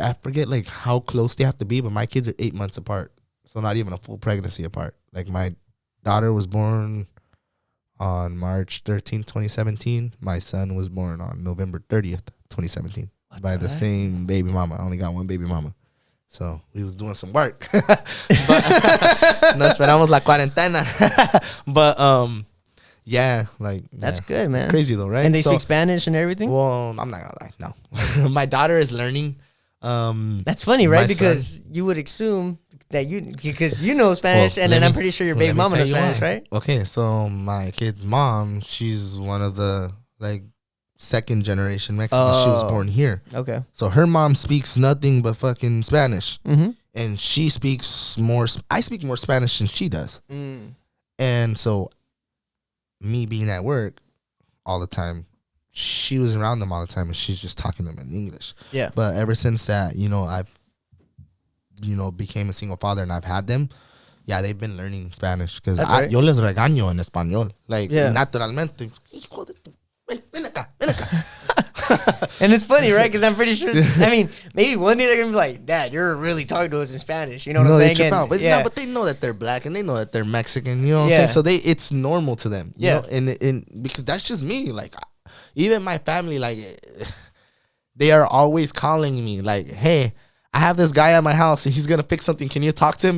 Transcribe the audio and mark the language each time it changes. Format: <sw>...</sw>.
<en>I forget like how close they have to be. But my kids are 8 months apart, so not even a full pregnancy apart. Like my daughter was born on March 13th, 2017. My son was born on November 30th, 2017, by the same baby mama. I only got one baby mama. So we was doing some work. But,</en> <es>no esperamos la cuarentena.</es> <en>But yeah, like That's good, man. It's crazy though, right? And they speak Spanish and everything? Well, I'm not gonna lie, no. My daughter is learning. That's funny, my right? son- Because you would assume that because you know Spanish, and then I'm pretty sure your baby mama knows Spanish, right? Okay, so my kid's mom, she's one of the like second generation Mexican. She was born here. Okay. So her mom speaks nothing but fucking Spanish. Mm-hmm. And she speaks more. I speak more Spanish than she does. And so me being at work all the time, she was around them all the time, and she's just talking to them in English. Yeah. But ever since that, I've, became a single father and I've had them. Yeah, they've been learning Spanish because</en> <es>yo les regaño en español.</es> <en>Like, naturalmente.</en> <es>Hijo de tu, ven acá, ven acá.</es> <en>And it's funny, right? Because I'm pretty sure, I mean, maybe one day they're going to be like, Dad, you're really talking to us in Spanish. You know what I'm saying? They trip out. But, but they know that they're black and they know that they're Mexican. You know what I'm saying? So it's normal to them. You know? And because that's just me. Like, even my family, like, they are always calling me, like, hey, I have this guy at my house and he's going to fix something. Can you talk to him?</en>